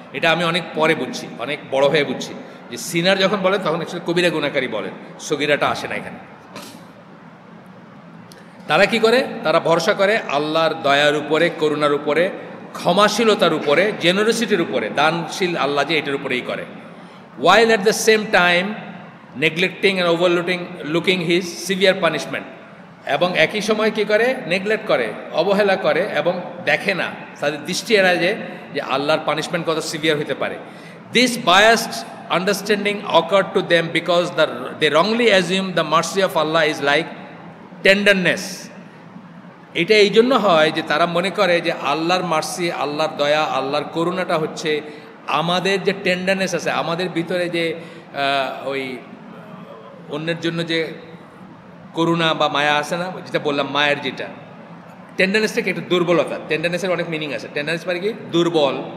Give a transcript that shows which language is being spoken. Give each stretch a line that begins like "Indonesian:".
Bangla: এটা আমি অনেক পরে বুঝছি, অনেক বড় হয়ে বুঝছি যে সিনার যখন বলেন তখন অ্যাকচুয়ালি কবিরা গুনাহকারী বলেন, সগিরাটা আসে না এখানে। তারা কি করে? তারা ভরসা করে আল্লাহর দয়ার উপরে, করুণার উপরে, ক্ষমাশীলতার উপরে, জেনারসিটির উপরে, দানশীল আল্লাহ যে এটার উপরেই করে।
English: while at the same time neglecting and overlooking his severe punishment,
Bangla: এবং একই সময় কি করে? নেগলেক্ট করে, অবহেলা করে এবং দেখে না, তাদের দৃষ্টি এড়ায় যে আল্লাহর পানিশমেন্ট কত সিভিয়ার হতে পারে।
English: This biased understanding occurred to them because they wrongly assume the mercy of Allah is like tenderness.
Bangla: এটা এই জন্য হয় যে তারা মনে করে যে আল্লাহর মার্সি, আল্লাহর দয়া, আল্লাহর করুণাটা হচ্ছে আমাদের যে টেন্ডারনেস আছে, আমাদের ভিতরে যে ওই অন্যের জন্য যে করুণা বা মায়া আছে না, যেটা বললাম মায়ের যেটা টেন্ডারনেসটাকে একটা দুর্বলতা। টেন্ডারনেসের অনেক মিনিং আছে। টেন্ডারনেস মানে কি? দুর্বল।